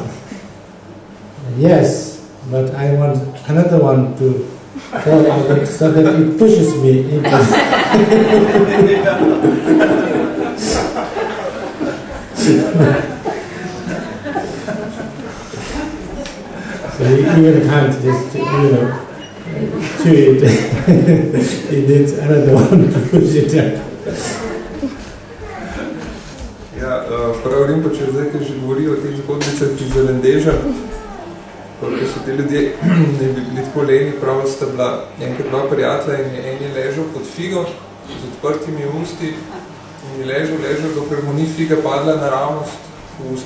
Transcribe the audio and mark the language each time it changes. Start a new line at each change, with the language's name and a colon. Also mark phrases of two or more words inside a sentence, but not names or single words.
English: "Yes, but I want another one to fall out so that it pushes me into So you even can't just, chew it. It needs another one to push it out.
Slovenian: Ja, prav Rinpoče zdaj, ki že govori o teh zgodbicah iz Alenteja, ko so ti ljudje ne bi bili tako leni, prav sta bila enkrat dva prijatelja in en je ležal pod figo z odprtimi usti in je ležal, dokler mu ni figa padla naravnost v usta.